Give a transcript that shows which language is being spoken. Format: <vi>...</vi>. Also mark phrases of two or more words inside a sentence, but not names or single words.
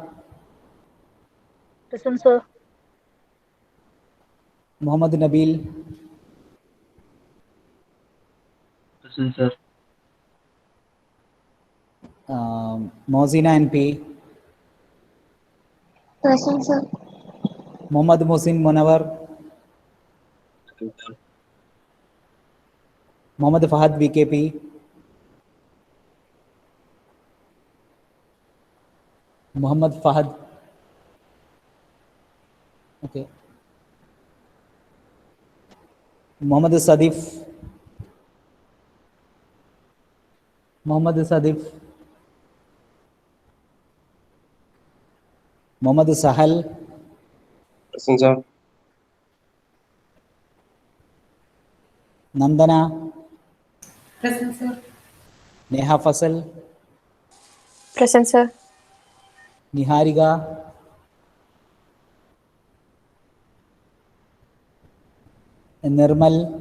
<en>Present, sir. Muhammad Nabil, Present, sir. Mozina NP, Present, sir. Muhammad Musin Munawar, Muhammad Fahad BKP, Muhammad Fahad, okay, Muhammad Sadif, Muhammad Sadif, Muhammad Sahal, Present, sir. Nandana, Present, sir. Neha Fasal, Present, sir. Niharika, Nirmal,</en>